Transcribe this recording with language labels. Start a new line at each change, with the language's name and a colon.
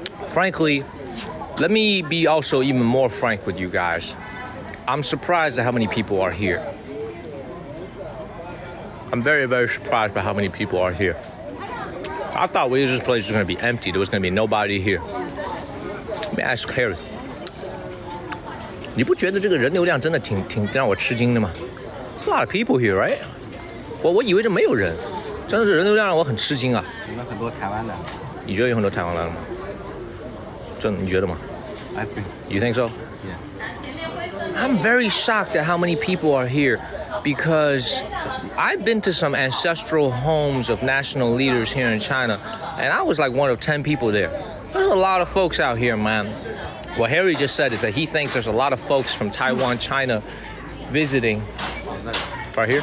English: Frankly, let me be also even more frank with you guys. I'm surprised at how many people are here. I'm very, very surprised by how many people are here. I thought this place was going to be empty. There was going to be nobody here. Let me ask Harry.
Chinese: 你不觉得这个人流量真的挺让我吃惊的吗 ？
English: A lot of people here, right?
Chinese: 我以为这没有人，真的是人流量让我很吃惊啊。有很多台湾的。你觉得有很多台湾来了吗？真的，你觉得吗
English: I think. You think so? Yeah. I'm very shocked at how many people are here, because I've been to some ancestral homes of national leaders here in China, and I was like one of 10 people there. There's a lot of folks out here, man. What Harry just said is that he thinks there's a lot of folks from Taiwan, China visiting. Right here?